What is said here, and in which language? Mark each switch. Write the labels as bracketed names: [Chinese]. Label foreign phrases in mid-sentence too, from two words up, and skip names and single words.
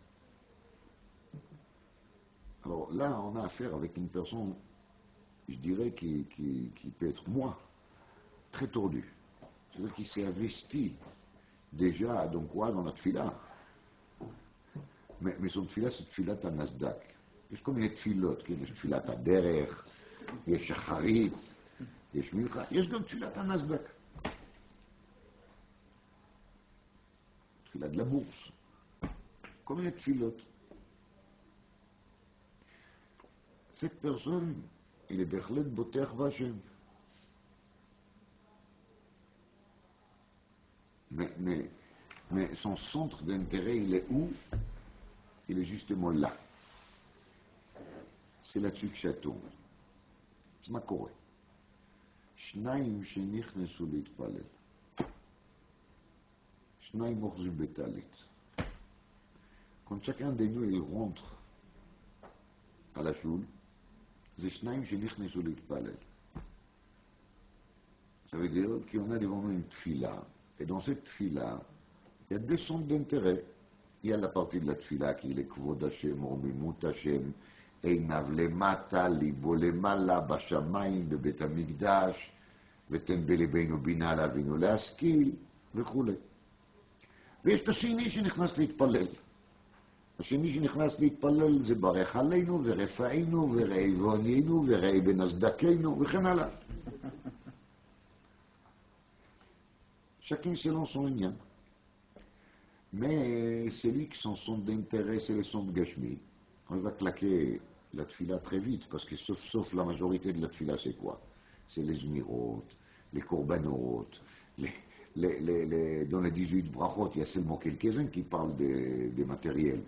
[French] Alors là, on a affaire avec une personne, je dirais, qui peut être, moi, très tordue. C'est-à-dire qu'il s'est investi déjà, donc quoi, dans la tfila. Mais son tfila, c'est tfilat à Nasdaq. [Hebrew] יש כל מיני תפילות, כן? יש תפילת הדרך, יש שחרית, יש מלכה, יש גם תפילת הנסדק. תפילת לבורס, כל מיני תפילות. [French] Cette personne, il est [Hebrew] בהחלט בוטח בהשם. [French] Mais son centre d'intérêt, il est où? Il est justement là. C'est là-dessus que ça tourne. [Hebrew] אז מה קורה? שניים שנכנסו להתפלל, שניים אוחזים בטלית. [French] Quand chacun de nous il rentre à la choule, [Hebrew] זה שניים שנכנסו להתפלל. [French] Ça veut dire qu'on a devant nous une tfila, et dans cette tfila, il y a deux centres d'intérêt. Il y a la partie de la tfila qui est le kvod Hashem, [Hebrew] רוממות Hashem, עיניו למטה, ליבו למעלה, בשמיים, בבית המקדש, ותן בלבנו בינה להבינו להשכיל, וכו'. ויש את השני שנכנס להתפלל. השני שנכנס להתפלל זה ברך עלינו, ורפאינו, וראה ועוניינו, וראה בנסדקנו, וכן הלאה. [French] chacun selon son lien. Mais celui qui son centre d'intérêt, c'est le centre Gashmi. On va claquer la tfila très vite, parce que sauf la majorité de la tfila, c'est quoi? C'est les zmirot, les korbanot, dans les 18 brachot, il y a seulement quelques-uns qui parlent des matériels.